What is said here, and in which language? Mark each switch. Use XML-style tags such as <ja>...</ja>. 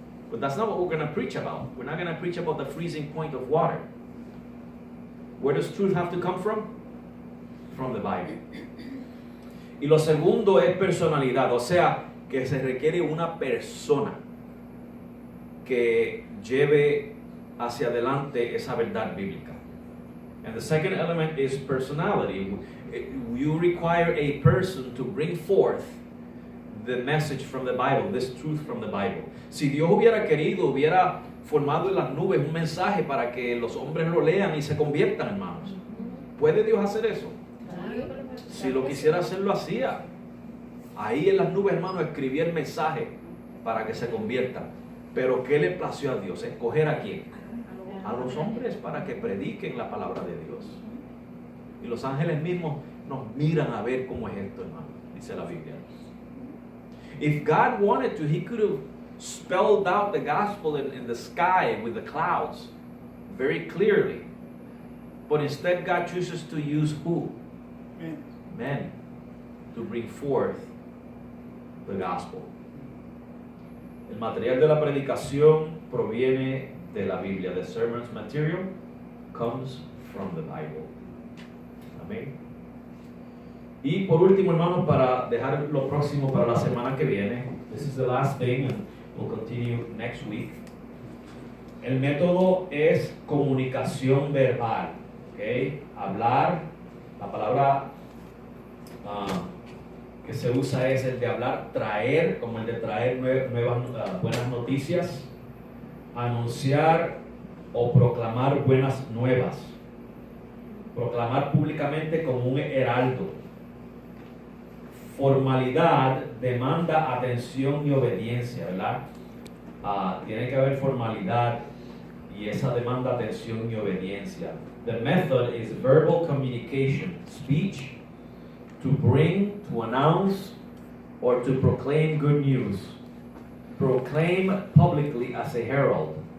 <en>But that's not what we're going to preach about. We're not going to preach about the freezing point of water. Where does truth have to come from? From the Bible.</en> <es>Y lo segundo es personalidad, o sea, que se requiere una persona que lleve hacia adelante esa verdad bíblica.</es> <en>And the second element is personality. You require a person to bring forth the message from the Bible, this truth from the Bible.</en> <es>Si Dios hubiera querido, hubiera formado en las nubes un mensaje para que los hombres lo lean y se conviertan, hermanos. ¿Puede Dios hacer eso? Si lo quisiera hacer, lo hacía. Ahí en las nubes, hermanos, escribía el mensaje para que se conviertan. Pero ¿qué le plació a Dios? ¿Escoger a quién? A los hombres para que prediquen la palabra de Dios. Y los ángeles mismos nos miran a ver cómo es esto, hermano, dice la Biblia.</es> <en>If God wanted to, He could have spelled out the gospel in the sky with the clouds very clearly. But instead, God chooses to use who? Men, to bring forth the gospel.</en> <es>El material de la predicación proviene de la Biblia.</es> <en>The sermon's material comes from the Bible.</en> <es>Amén. Y por último, hermanos, para dejar lo próximo para la semana que viene.</es> <en>This is the last thing, and we'll continue next week.</en> <es>El método es comunicación verbal, ¿ok? Hablar, la palabra que se usa es el de hablar, traer, como el de traer nuevas, buenas noticias, anunciar o proclamar buenas nuevas, proclamar públicamente como un heraldo. Formalidad demanda atención y obediencia, ¿verdad? Tiene que haber formalidad y esa demanda atención y obediencia.</es> <en>The method is verbal communication, speech, to bring, to announce, or to proclaim good news. Proclaim publicly as a herald.</en>